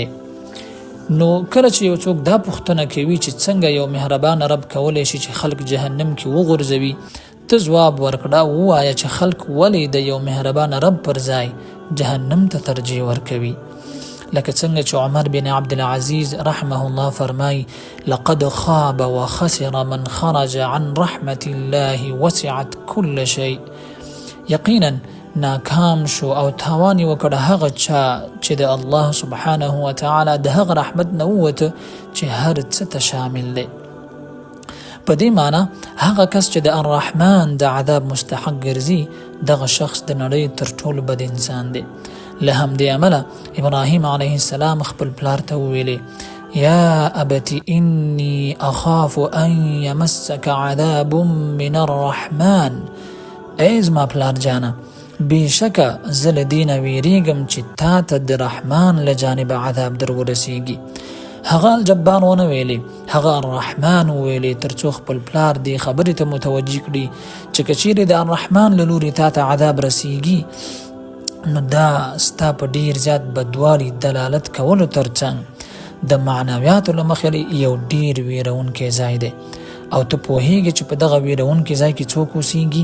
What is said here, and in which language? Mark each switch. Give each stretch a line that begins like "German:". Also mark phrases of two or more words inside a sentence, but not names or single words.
Pashto: نو کله چې یو څوک دا پوښتنه کوي چې څنګه یو مهربان رب کولی شي چې خلق جهنم کې وغورځوي، ته ځواب ورکړه، ووایه چې خلق ولې د یو مهربان رب پر ځای جهنم ته ترجیح ورکوي. لکه څنګه چې عمر بن عبدالعزیز
Arabic: رحمه الله
Pashto: فرمای،
Arabic: لقد خاب وخسر من خرج عن رحمة الله وسعت كل شيء.
Pashto: یقینا ناکام شو او تاوانی وکړه هغه چا چې د الله
Arabic: سبحانه و تعالی
Pashto: د هغه رحمت نه ووته چې هر څه ته شامل دی. په دې معنی هغه کس چې د الرحمن د عذاب مستحق ګرځي، دغه شخص د نړۍ تر ټولو بد انسان دی. له همدې امله ابراهیم علیه السلام خپل پلار ته وویلې،
Arabic: یا ابت انی اخاف ان یمسک عذاب من الرحمن.
Pashto: ای زما پلار جانه، بېشکه زه له دې نه ویریږم چې تا ته د رحمان له جانبه عذاب در ورسیږي. هغه الجبار ونه ویلې، هغه الرحمن وویلې، تر څو خپل پلار دې خبرې ته متوجه کړي چې که چیرې د الرحمن له لورې تا ته عذاب رسیږي، نو دا ستا په ډیر زیات بدوالي دلالت کولو ترڅنګ د معنویاتو له مخې یو ډیر ویرونکی ځای دی، او ته پوهیږي چې په دغه ویرونکي ځای کې څوک اوسیږي؟